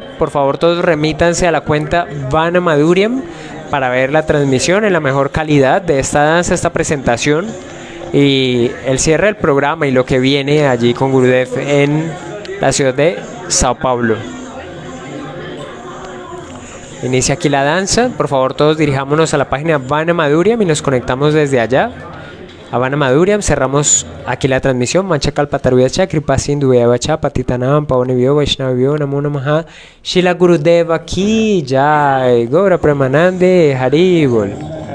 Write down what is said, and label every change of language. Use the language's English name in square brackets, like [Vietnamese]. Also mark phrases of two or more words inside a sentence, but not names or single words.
[Spanish] Por favor, todos remítanse a la cuenta Vana Madhuriam para ver la transmisión en la mejor calidad de esta danza, esta presentación y el cierre del programa y lo que viene allí con Gurudev en la ciudad de Sao Paulo. Inicia aquí la danza. Por favor, todos dirijámonos a la página Vana Madhuriam y nos conectamos desde allá. A Vana Madhuriam, cerramos aquí la transmisión. [Sanskrit] वाञ्छाकल्पतरुभ्यश्च कृपासिन्धुभ्य एव च पतितानां पावनेभ्यो वैष्णवेभ्यो नमो नमः, [Hindi] श्रील गुरुदेव की जय, [Bangla] গৌর প্রেমানন্দে হরি বোল.